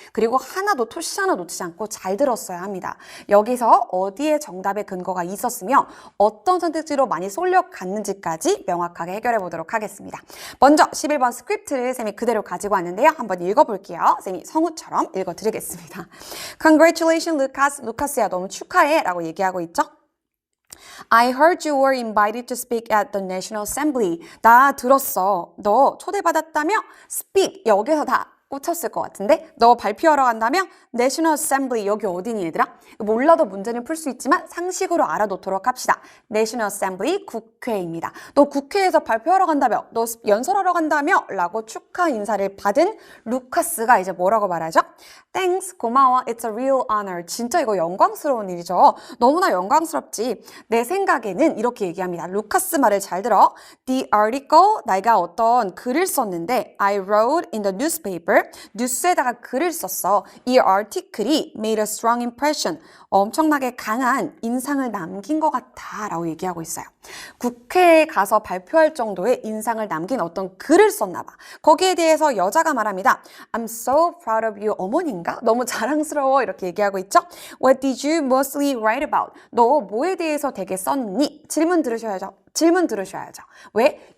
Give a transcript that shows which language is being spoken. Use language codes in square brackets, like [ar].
[ko] 그리고 하나도 토시 하나 놓치지 않고 잘 들었어야 합니다. 여기서 어디에 정답의 근거가 있었으며 어떤 선택지로 많이 쏠려갔는지까지 명확하게 해결해 보도록 하겠습니다. 먼저 11번 스크립트를 쌤이 그대로 가지고 왔는데요. 한번 읽어볼게요. 쌤이 성우처럼 읽어드리겠습니다. [en] Congratulations, Lucas. [ko] 루카스야, 너무 축하해. 라고 얘기하고 있죠. [en] I heard you were invited to speak at the National Assembly. [ko] 나 들었어. 너 초대받았다며? Speak. 여기서 다 꽂혔을 것 같은데? 너 발표하러 간다며? National Assembly. 여기 어디니 얘들아? 몰라도 문제는 풀 수 있지만 상식으로 알아놓도록 합시다. National Assembly 국회입니다. 너 국회에서 발표하러 간다며? 너 연설하러 간다며? 라고 축하 인사를 받은 루카스가 이제 뭐라고 말하죠? [en] Thanks, [ko] 고마워. [en] It's a real honor. [ko] 진짜 이거 영광스러운 일이죠. 너무나 영광스럽지. 내 생각에는 이렇게 얘기합니다. 루카스 말을 잘 들어. [en] The article, [ko] 내가 어떤 글을 썼는데 [en] I wrote in the newspaper. [ko] 뉴스에다가 글을 썼어. 이 article이 [en] made a strong impression. [ko] 엄청나게 강한 인상을 남긴 것 같아 라고 얘기하고 있어요. 국회에 가서 발표할 정도의 인상을 남긴 어떤 글을 썼나 봐. 거기에 대해서 여자가 말합니다. [en] I'm so proud of you. [ko] 어머니인가? 너무 자랑스러워 이렇게 얘기하고 있죠. [en] What did you mostly write about? [ko] 너 뭐에 대해서 되게 썼니? 질문 들으셔야죠. 질문 들으셔야죠. 왜?